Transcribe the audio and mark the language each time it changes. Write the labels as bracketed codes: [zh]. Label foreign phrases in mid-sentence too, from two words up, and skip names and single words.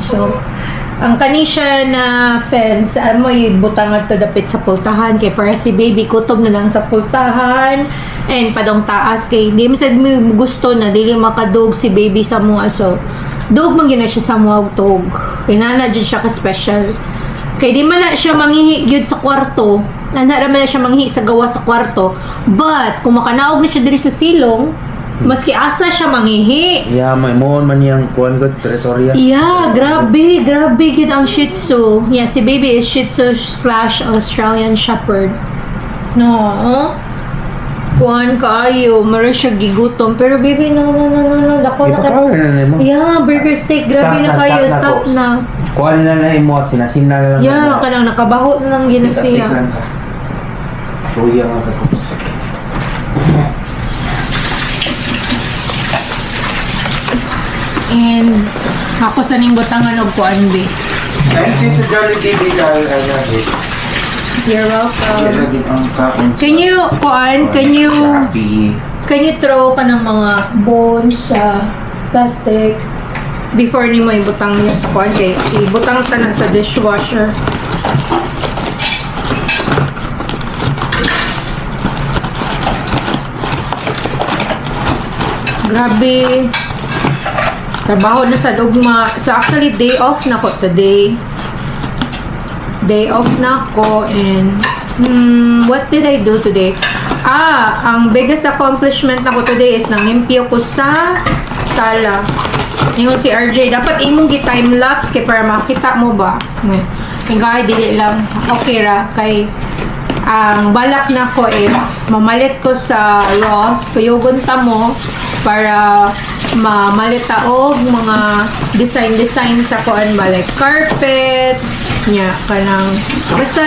[ceb] So, ang kanisya na fence, mo butangan to dapit sa pultahan kay para si baby kutob na lang sa pultahan and padong taas kay di misad mo gusto na dili makadug si baby sa mga so dug man gina siya sa mga tug inana jud siya ka special kay di man na siya manghihi gyud sa kwarto ana ra man na siya manghihi sa gawa sa kwarto but kung makanaog na siya diri sa silong maski asa siya manghihi. Yeah, may mohon man yang kuan gud teritorya. Yeah, grabe gid ang Shih Tzu. [en] Yeah, si baby is Shih Tzu / Australian Shepherd. [ceb] No, kuan kayo, mara siya gigutom. Pero baby, no, dako na Ipakaw na mo. Yeah, burger steak, grabe na kayo, stop na. Kuan na imo sinasimna na lang. Yeah, kanang nakabaho na lang ginagsiya. Tuya nga sa kupos. And ako sa ning butangan og kuan be. [en] Thank you [ceb] sa Jollibee dahil [en] You're welcome. [ceb] lagi ang kaon. [en] Can you throw [ceb] ka ng mga bones sa plastic before ni mo ibutang niya sa kuan kay ibutang ta na sa dishwasher. Grabe. Trabaho na sa dugma. Sa actually, [en] day off [ceb] na ko today. [en] Day off [ceb] na ko [en] and what did I do today? [ceb] Ang [en] biggest accomplishment [ceb] na ko today is nangimpyo ko sa sala. Ingon si RJ, dapat imong gi-time-lapse kay para makita mo ba? Hingay, dili lang. Okay ra. Kay ang balak na ko is mamalit ko sa Ross. Kuyugon ta mo para mamalita og mga design sa kuan ba like carpet nya kanang basta